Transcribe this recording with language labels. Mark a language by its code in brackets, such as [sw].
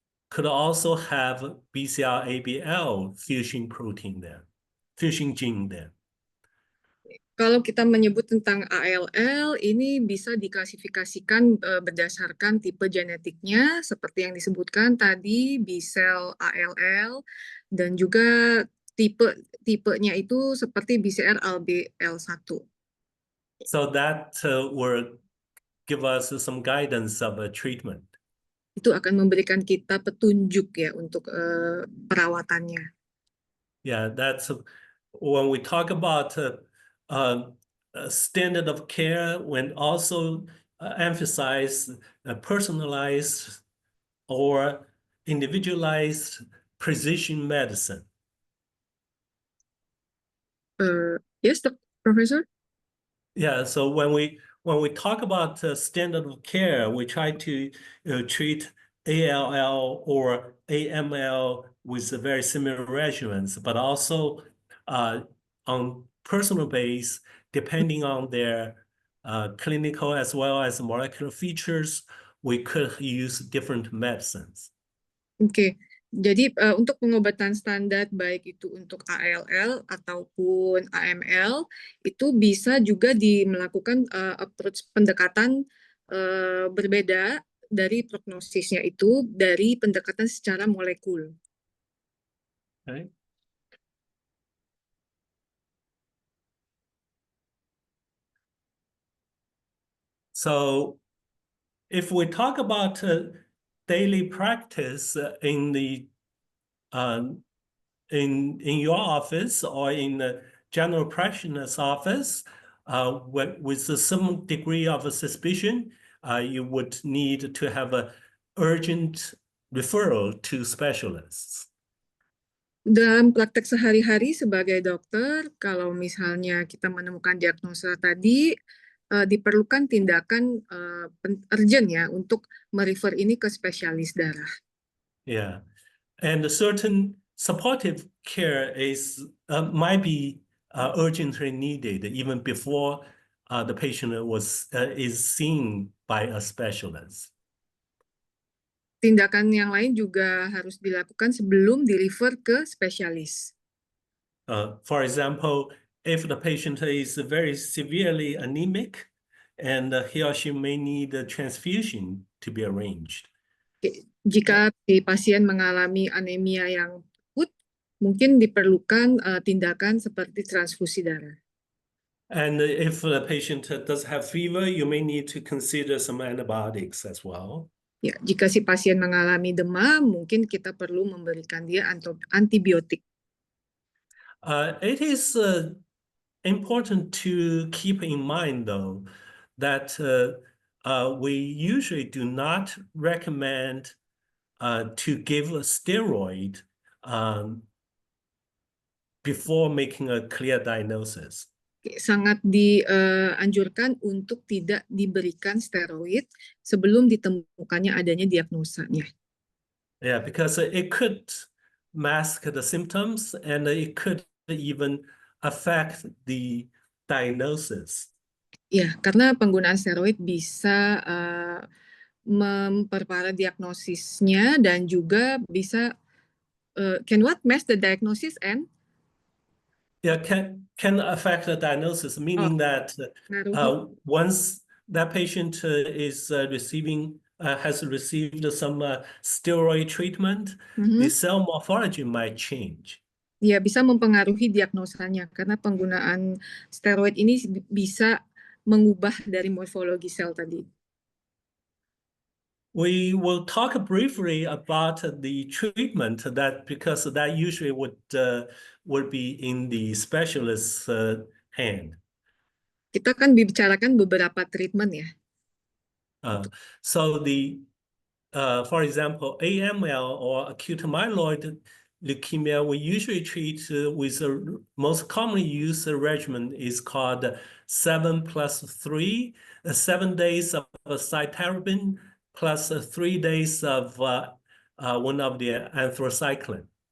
[en] could also have BCR-ABL fusion protein there, fusion gene there. [id] Kalau kita menyebut tentang ALL, ini bisa diklasifikasikan berdasarkan tipe genetiknya, seperti yang disebutkan tadi, B-cell ALL, dan juga tipenya itu seperti BCR-ABL1. [en] So that will give us some guidance of a treatment. [id] Itu akan memberikan kita petunjuk ya untuk perawatannya. [en] Yeah, that's when we talk about standard of care, when also emphasize personalized or individualized precision medicine. Yes, Professor? Yeah, so when we talk about standard of care, we try to treat ALL or AML with very similar regimens, but also on personal base, depending on their clinical as well as molecular features, we could use different medicines. [id] Oke, jadi untuk pengobatan standar baik itu untuk ALL ataupun AML itu bisa juga melakukan approach pendekatan berbeda dari prognosisnya itu dari pendekatan secara molekul. [en] Okay. So if we talk about daily practice in the in your office or in the general practitioner's office, with some degree of a suspicion, you would need to have an urgent referral to specialists. [id] Dalam praktek sehari-hari sebagai dokter, kalau misalnya kita menemukan diagnosa tadi, diperlukan tindakan urgent ya untuk merefer ini ke spesialis darah. [en] Yeah, and a certain supportive care is might be urgently needed even before the patient is seen by a specialist. [id] Tindakan yang lain juga harus dilakukan sebelum di-refer ke spesialis. [en] For example, if the patient is very severely anemic, and he or she may need a transfusion to be arranged. [id] Jika si pasien mengalami anemia yang akut, mungkin diperlukan tindakan seperti transfusi darah. [en] And if the patient does have fever, you may need to consider some antibiotics as well. [id] Ya, jika si pasien mengalami demam, mungkin kita perlu memberikan dia antibiotik. [en] It is important to keep in mind, though, that we usually do not recommend to give a steroid before making a clear diagnosis. [id] Sangat dianjurkan untuk tidak diberikan steroid sebelum ditemukannya adanya diagnosanya. [en] Yeah, because it could mask the symptoms and it could even affect the diagnosis. [id] Ya, karena penggunaan steroid bisa memperparah diagnosisnya dan juga bisa [en] can what mask the diagnosis and Yeah, can affect the diagnosis, meaning that once that patient is has received some steroid treatment, the cell morphology might change. [id] Ya, bisa mempengaruhi diagnosanya karena penggunaan steroid ini bisa mengubah dari morfologi sel tadi. [en] We will talk briefly about the treatment because that usually would be in the specialist's hand. [id] Kita kan bicarakan beberapa treatment ya. [en] So for example, AML or acute myeloid leukemia, we usually treat with the most commonly used regimen is called 7+3, 7 days of cytarabine plus 3 days of one of the anthracycline.